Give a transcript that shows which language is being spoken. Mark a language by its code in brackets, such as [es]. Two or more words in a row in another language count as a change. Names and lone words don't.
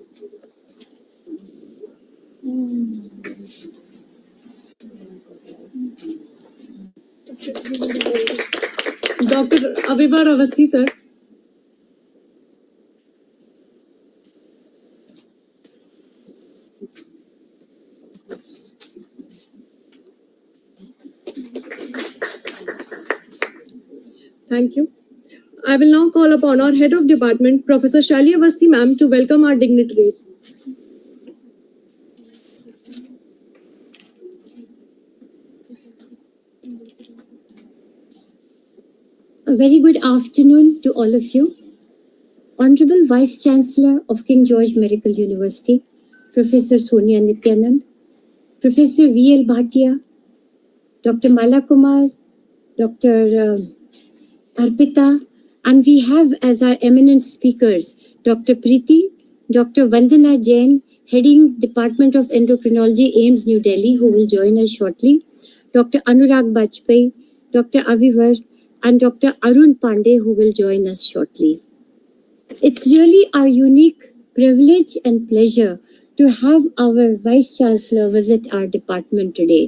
[en] Dr. Avivar Avasthi sir. Thank you. I will now call upon our Head of Department, Professor Shelly Awasthi ma'am, to welcome our dignitaries. A very good afternoon to all of you. Honorable Vice Chancellor of King George Medical University, Professor Sonia Nityanand, Professor VL Bhatia, Dr. Mala Kumar, Dr. Arpita, and we have as our eminent speakers Dr. Preeti, Dr. Vandana Jain, heading Department of Endocrinology, AIMS, New Delhi, who will join us shortly, Dr. Anurag Bajpai, Dr. Avivar, and Dr. Arun Pandey, who will join us shortly. It's really our unique privilege and pleasure to have our Vice Chancellor visit our department today.